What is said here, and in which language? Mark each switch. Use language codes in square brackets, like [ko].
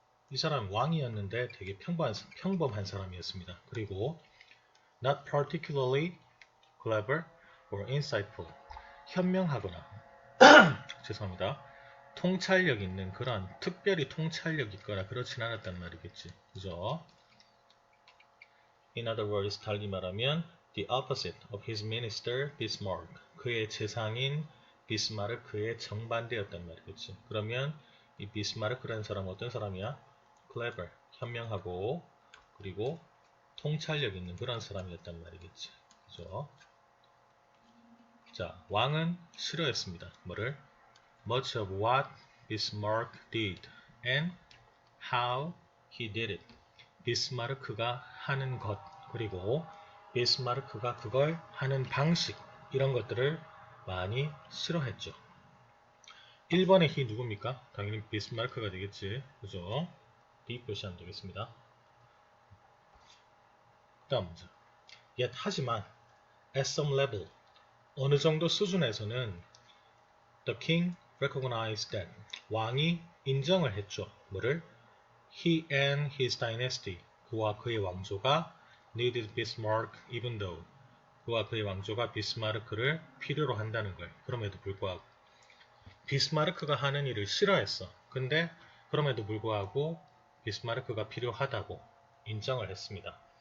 [ko] 이 사람 왕이었는데 되게 평범한 사람이었습니다. 그리고 [en] not particularly clever or insightful. [ko] 현명하거나 죄송합니다. 통찰력 있는 그런 특별히 통찰력 있거나 그렇진 않았단 말이겠지. 그죠? [en] In other words, [ko] 달리 말하면 [en] the opposite of his minister Bismarck. [ko] 그의 재상인 비스마르크의 정반대였단 말이겠지. 그러면 이 비스마르크라는 사람은 어떤 사람이야? clever, 현명하고 그리고 통찰력 있는 그런 사람이었단 말이겠지. 그죠? 자, 왕은 싫어했습니다. 뭐를? [en] Much of what Bismarck did and how he did it. [ko] 비스마르크가 하는 것 그리고 비스마르크가 그걸 하는 방식 이런 것들을 많이 싫어했죠. 1번의 he 누굽니까? 당연히 비스마르크가 되겠지. 그죠? B 표시하면 되겠습니다. 다음 문제. [en] Yet [ko] 하지만 [en] at some level [ko] 어느 정도 수준에서는 [en] the king recognized that [ko] 왕이 인정을 했죠. 뭐를? [en] He and his dynasty [ko] 그와 그의 왕조가 [en] needed Bismarck even though [ko] 그와 그의 왕조가 비스마르크를 필요로 한다는 걸. 그럼에도 불구하고 비스마르크가 하는 일을 싫어했어. 근데 그럼에도 불구하고 비스마르크가 필요하다고 인정을 했습니다.